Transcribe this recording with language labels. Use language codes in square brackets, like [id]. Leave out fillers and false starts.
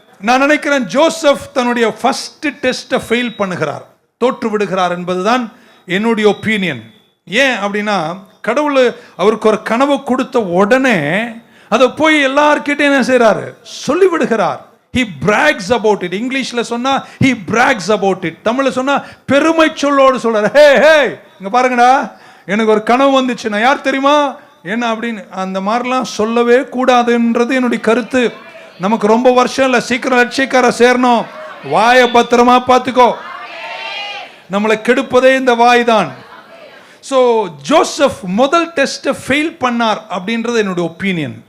[ta] நான் நினைக்கிறேன் ஜோசப் தன்னுடைய ஃபர்ஸ்ட் டெஸ்ட்டை ஃபெயில் பண்ணுகிறார், தோற்று விடுகிறார் என்பதுதான் என்னுடைய ஒப்பீனியன். ஏன் அப்படின்னா, கடவுள் அவருக்கு ஒரு கனவு கொடுத்த உடனே அதை போய் எல்லார்கிட்டையும் என்ன செய்கிறாரு, சொல்லி விடுகிறார். [en] He brags about it. [ta] இங்கிலீஷ்ல சொன்னா [en] he brags about it. [ta] தமிழ்ல சொன்னா பெருமை சொல்லோடு சொல்றாரு. ஹே இங்க பாருங்கடா, எனக்கு ஒரு கனவு வந்துச்சு, நான் யார் தெரியுமா என்ன அப்படின்னு அந்த மாதிரிலாம் சொல்லவே கூடாதுன்றது என்னுடைய கருத்து. நமக்கு ரொம்ப வருஷம் இல்லை, சீக்கிரம் லட்சியக்கார சேரணும். வாயை பத்திரமா பார்த்துக்கோ. நம்மளை கெடுப்பதே இந்த வாய் தான். ஸோ ஜோசப் முதல் டெஸ்ட்டை ஃபெயில் பண்ணார் அப்படின்றது என்னுடைய ஒப்பீனியன்.